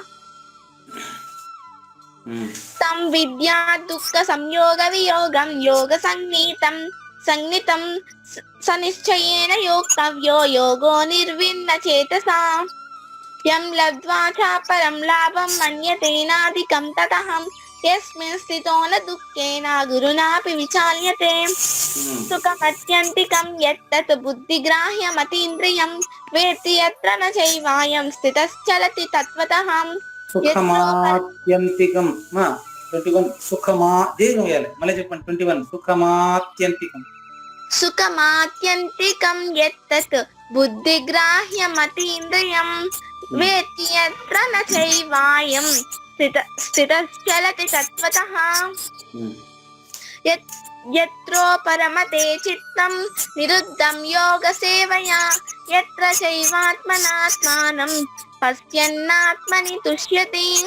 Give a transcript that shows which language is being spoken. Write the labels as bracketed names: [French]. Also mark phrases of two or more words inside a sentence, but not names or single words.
[Sanskrit] तं विद्या दुःखसंयोगवियोगं योगसंज्ञितं सनिश्चयेन योक्तव्यो योगो निर्विण्णचेतसा यं लब्ध्वा चापरं लाभं मन्यतेनाधिकं ततः यस्मिन् स्थितो न दुःखेन गुरुणापि विचाल्यते सुखमत्यन्तिकं यत्तत् बुद्धिग्राह्यमतीन्द्रियं वेत्ति यत्र न चैवायं स्थितश्चलति तत्त्वतः [Telugu] సుఖమాత్యంతికం. 21 సుఖమా దీర్ఘం వేయాలి. మళ్ళీ చెప్పండి. [Sanskrit] 21 సుఖమాత్యంతికం. सुखमात्यन्तिकं यत्तत् बुद्धिग्राह्यमतीन्द्रियं वेत्ति यत्र न चैवायं स्थितश्चलति तत्त्वतः यत्रो परमते चित्तं निरुद्धं योगसेवया यत्र चैवात्मनात्मानं पश्यन्नात्मनि तुष्यति